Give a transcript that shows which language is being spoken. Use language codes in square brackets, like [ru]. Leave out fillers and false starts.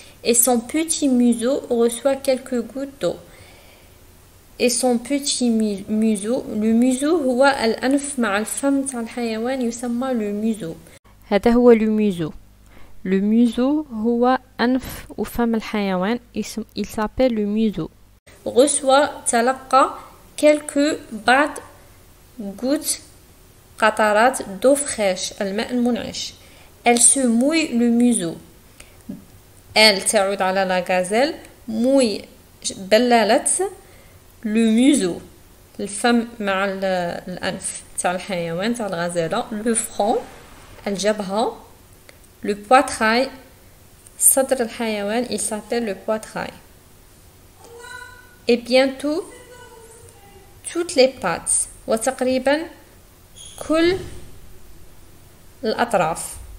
[fr] Et son petit museau reçoit quelques gouttes d'eau. Et son petit museau, le museau [ar] هو الأنف مع الفم تاع الحيوان يسمى [fr] le museau. [ar] هذا هو [fr] le museau. Le museau [ar] هو أنف وفم الحيوان [fr] il s'appelle le museau. [ar] Reçoit تلقى بعض gouttes قطرات [fr] d'eau fraîche [ar] الماء المنعش. [fr] Elle se mouille le museau. Elle [ar] تعود على [fr] la gazelle. [ar] Mouille بللت le museau الفم مع الأنف تاع الحيوان تاع الغزالة. [fr] Le front الجبهة. Le poitrail [ar] صدر الحيوان [fr] il s'appelle le poitrail. Et bientôt toutes les pattes [ar] وتقريبا كل الأطراف.